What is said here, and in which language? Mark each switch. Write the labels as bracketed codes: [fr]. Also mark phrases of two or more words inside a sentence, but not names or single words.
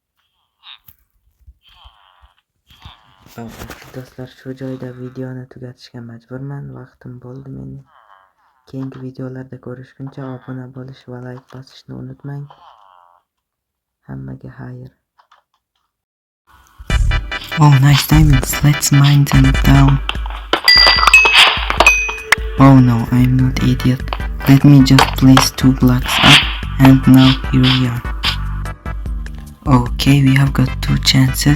[uz] Do'stlar, shu joyda videoni tugatishga majburman. Vaqtim bo'ldi mening. Keyingi videolarda ko'rishguncha obuna bo'lish va like bosishni unutmang. Hammaga xayr. [en] Oh, nice diamonds. Let's mine them down. Oh no, I'm not idiot. Let me just place 2 blocks up, and now here we are. Okay, we have got 2 chances.